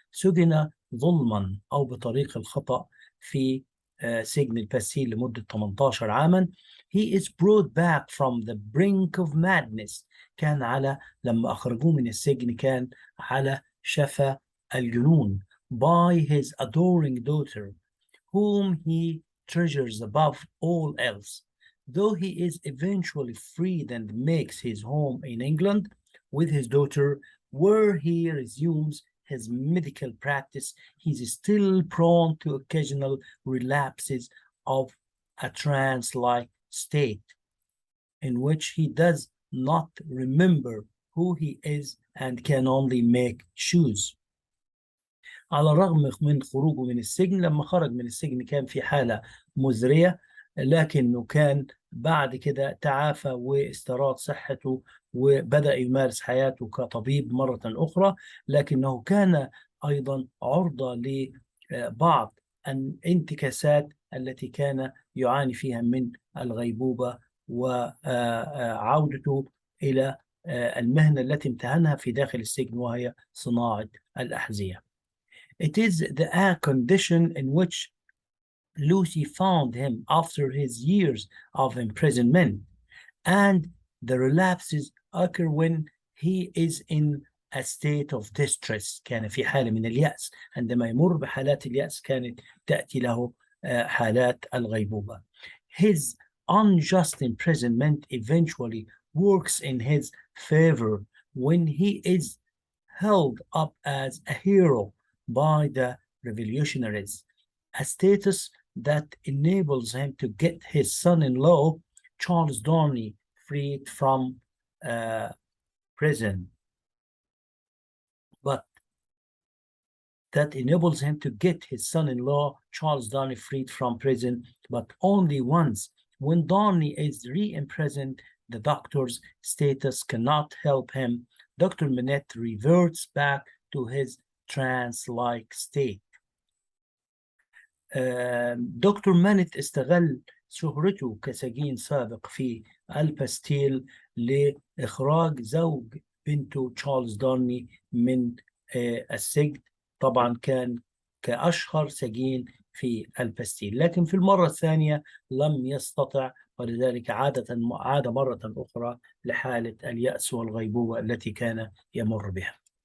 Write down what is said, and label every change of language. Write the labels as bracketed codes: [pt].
[ar] سجن ظلما أو بطريق الخطأ في سجن الباستيل لمدة 18 عاما. [en] He is brought back from the brink of madness. [ar] كان على لما أخرجوه من السجن كان على شفا الجنون [en] by his adoring daughter, whom he treasures above all else. Though he is eventually freed and makes his home in England with his daughter, where he resumes his medical practice, he is still prone to occasional relapses of a trance-like state in which he does not remember who he is and can only make shoes. [ar] على الرغم من خروجه من السجن، لما خرج من السجن كان في حالة مزرية، لكنه كان بعد كده تعافى واستراد صحته وبدأ يمارس حياته كطبيب مرة أخرى، لكنه كان أيضا عرضة لبعض الانتكاسات التي كان يعاني فيها من الغيبوبة وعودته إلى المهنة التي امتهنها في داخل السجن وهي صناعة الأحذية. [en] It is the condition in which Lucy found him after his years of imprisonment, and the relapses occur when he is in a state of distress. [ar] كان في حالة من اليأس. عندما يمر بحالات اليأس كانت تأتي له حالات الغيبوبة. [en] His unjust imprisonment eventually works in his favor when he is held up as a hero by the revolutionaries, a status that enables him to get his son-in-law, Charles Darnley, freed from prison. But that enables him to get his son-in-law, Charles Darnley, freed from prison, but only once. When Darnley is re-imprisoned, the doctor's status cannot help him. Dr. Manette reverts back to his trance-like state. [ar] دكتور مانيت استغل شهرته كسجين سابق في الباستيل لإخراج زوج بنته تشارلز دارني من السجن. طبعا كان كأشهر سجين في الباستيل، لكن في المرة الثانية لم يستطع، ولذلك عاد مرة أخرى لحالة اليأس والغيبوبة التي كان يمر بها.